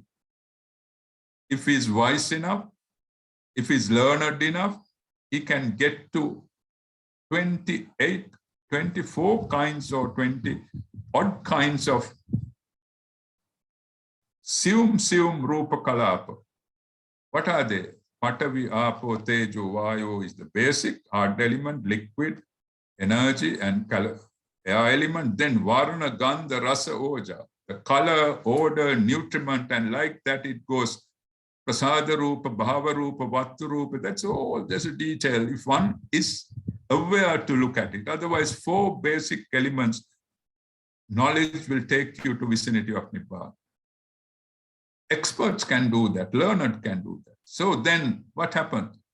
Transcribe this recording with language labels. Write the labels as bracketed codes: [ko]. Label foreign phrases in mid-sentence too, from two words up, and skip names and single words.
[en] If he's wise enough, if he's learned enough, he can get to 28, 24 kinds or 20 odd kinds of [pi] sium rupa kalapa. [en] What are they? [pi] Patavi, apo, tejo, vayo [en] is the basic hard element, liquid, energy, and air element. Then varna, [pi] gandha, rasa, oja, [en] the color, odor, nutriment, and like that it goes. [pi] Prasada rupa, bhava rupa, vattu rupa, [en] that's all. There's a detail if one is aware to look at it. Otherwise, 4 basic elements, knowledge will take you to vicinity of Nibbana. Experts can do that, learned can do that. So then what happened?